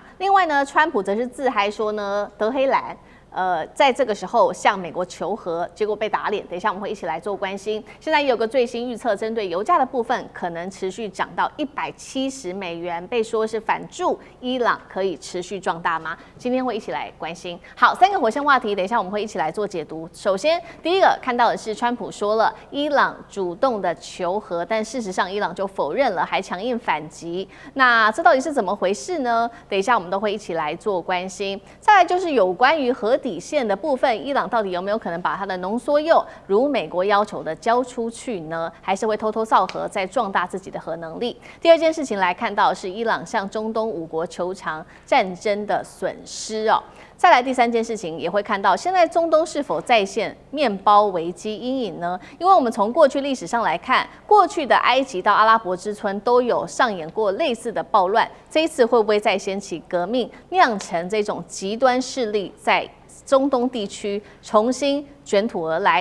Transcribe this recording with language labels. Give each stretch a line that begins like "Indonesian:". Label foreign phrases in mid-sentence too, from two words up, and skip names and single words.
Chinese: 另外呢，川普則是自嗨說呢，德黑蘭。在這個時候向美國求和，結果被打臉。等一下我們會一起來做關心。現在也有個最新預測，針對油價的部分，可能持續漲到$170，被說是反助伊朗可以持續壯大嗎？今天會一起來關心。好，3個火線話題，等一下我們會一起來做解讀。首先，第一個看到的是川普說了，伊朗主動的求和，但事實上伊朗就否認了，還強硬反擊。那這到底是怎麼回事呢？等一下我們都會一起來做關心。再來就是有關於核底線的部分，伊朗到底有沒有可能把它的濃縮鈾如美國要求的交出去呢？還是會偷偷造核，再壯大自己的核能力？第二件事情來看到的是伊朗向中東5國求償戰爭的損失哦。再來第3件事情也會看到，現在中東是否再現麵包危機陰影呢？因為我們從過去歷史上來看，過去的埃及到阿拉伯之春都有上演過類似的暴亂，這一次會不會再掀起革命，釀成這種極端勢力在中東地區重新捲土而來？